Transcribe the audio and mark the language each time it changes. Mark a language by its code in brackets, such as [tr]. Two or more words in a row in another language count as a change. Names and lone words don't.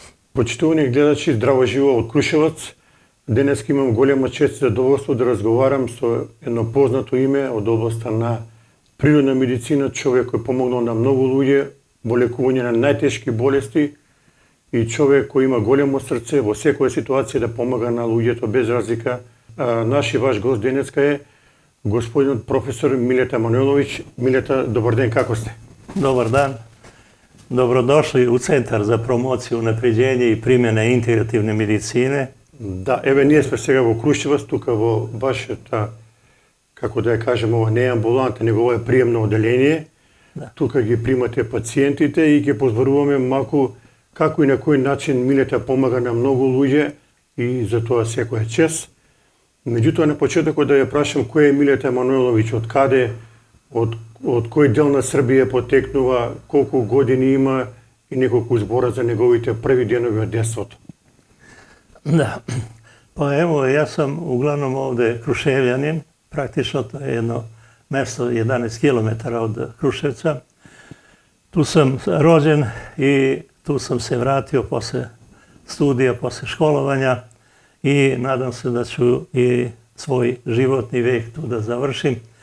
[mk] Почитувани гледачи, здраво живо од Крушевац. Денес имам голема чест и задоволство да разговарам со едно познато име од областа на природна медицина, човек кој помогнал на многу луѓе во лекување на најтешки болести и човек кој има големо срце во секоја ситуација да помага на луѓето без разлика. Наши ваш гост денеска е господинот професор Милета Мануеловиќ. Милета, добар ден, како сте? [sr] Dobar dan. Dobrodošli u Centar za promociju, unapređenje i primjene integrativne medicine. [mk] Да, еве ние сме сега во Крушевац, тука во вашата, како да ја кажем, ова не е амбуланта, него ова е приемно оделение. Да. Тука ги примате пациентите и ќе позборуваме малку како и на кој начин Милета помага на многу луѓе и за тоа секоја чест. Меѓутоа на почетокот да ја прашам кој е Милета Мануеловиќ, од каде, од кој дел на Србија потекнува, колку години има и неколку збора за неговите први денови од детството. [sr] Da, pa evo ja sam uglavnom ovde Kruševljanin, praktično to je jedno mesto 11 km od Kruševca. Tu sam rođen i tu sam se vratio posle studija, posle školovanja i nadam se da ću i svoj životni vek tu da završim.